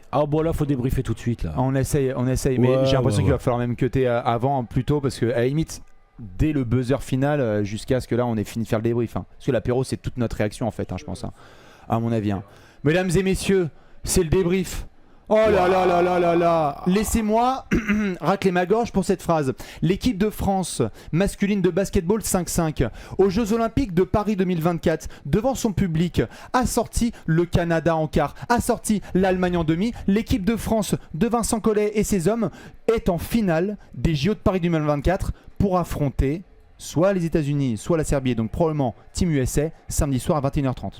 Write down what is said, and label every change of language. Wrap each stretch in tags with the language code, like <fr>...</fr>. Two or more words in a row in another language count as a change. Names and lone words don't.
<fr>Ah bon là, faut débriefer tout de suite là. Ah, on essaye, mais Ouais, j'ai l'impression ouais, qu'il va falloir même cutter avant, plus tôt, parce que à la limite, dès le buzzer final, jusqu'à ce que là on ait fini de faire le débrief. Hein. Parce que l'apéro, c'est toute notre réaction en fait, hein, je pense, hein, à mon avis. Hein. Mesdames et messieurs, c'est le débrief. Oh là là là là là là. Laissez-moi racler ma gorge pour cette phrase. L'équipe de France masculine de basketball 5-5 aux Jeux Olympiques de Paris 2024 devant son public a sorti le Canada en quart, a sorti l'Allemagne en demi. L'équipe de France de Vincent Collet et ses hommes est en finale des JO de Paris 2024 pour affronter soit les États-Unis, soit la Serbie, donc probablement Team USA samedi soir à 21h30.</fr>